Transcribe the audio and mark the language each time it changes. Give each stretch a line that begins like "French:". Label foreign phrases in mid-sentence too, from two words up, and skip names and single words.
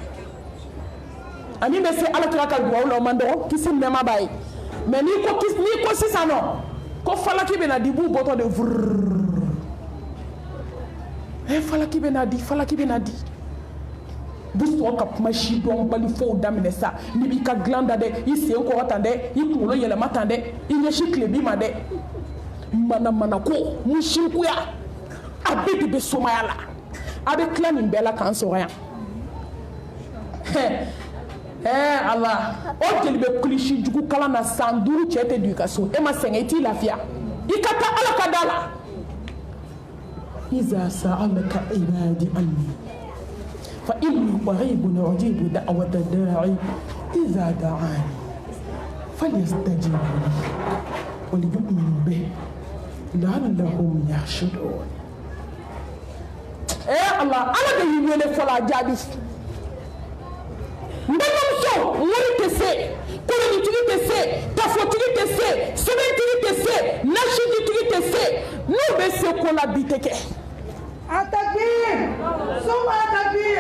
Bambara: a min bɛ se alakira ka duwawu la o man dɔgɔ kisi nɛɛma b'a ye mais n'i ko sisan nɔ ko falaki bɛ na di b'u bɔtɔ de vurururu falaki bɛ na di bɛ sɔrɔ ka kuma si dɔn bali fɔw daminɛ sa n'i b'i ka dilan da dɛ i sen kɔrɔ tan dɛ i kunkolo yɛlɛma tan dɛ i ɲɛsin tilebi ma dɛ mana ko musikuya a bɛɛ de bɛ somaya la a bɛ tila nin bɛɛ la k'an sɔrɔ yan ala o jeli bɛ kilisi jugu kalan na san 5 cɛ tɛ don i ka so e ma sɛgɛn i t'i lafiya i ka taa ala ka da la
Arabic: إذا سألك عبادي عني فإني قريب أجيب دعوة الداع إذا دعان فليستجيبوا لي وليؤمنوا به لعلهم يرشدون
Bambara: Allah de y'i wele fɔlɔ a jaabi n balimamuso wari tɛ se kolonitigi tɛ se tafotigi tɛ se sɛbɛntigi tɛ se nasijitigi tɛ se n'u bɛ se ko la bi tɛ kɛ
Arabic: التكبير! ثم التكبير!